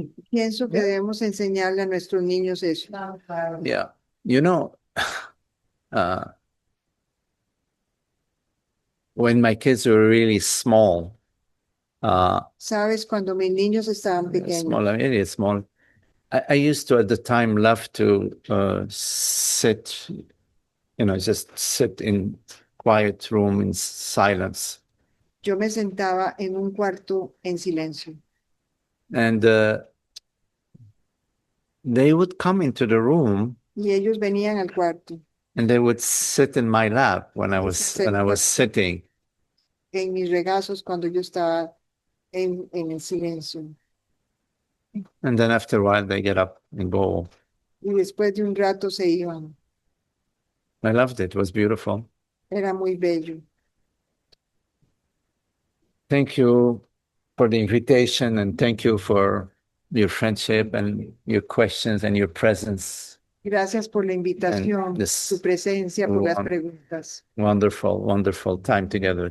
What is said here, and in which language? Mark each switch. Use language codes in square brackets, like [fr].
[es] Pienso que debemos enseñarle a nuestros niños eso. [en] Yeah. You know, when my kids were really small, [es] Sabes, cuando mis niños estaban [en] small, [es] pequeños, [en] really small, I used to at the time love to sit, just sit in quiet room in silence. [es] yo me sentaba en un cuarto en silencio. [en] And they would come into the room [es] Y ellos venían al cuarto [en] and they would sit in my lap when I was sitting. [es] en mis regazos cuando yo estaba en el silencio. [en] And then after a while they get up and go. [es] Y después de un rato se iban. [en] I loved it. It was beautiful. [es] Era muy bello. [en] Thank you for the invitation and thank you for your friendship and your questions and your presence. [es] Gracias por la invitación, tu presencia, por las preguntas. [en] Wonderful, wonderful time together.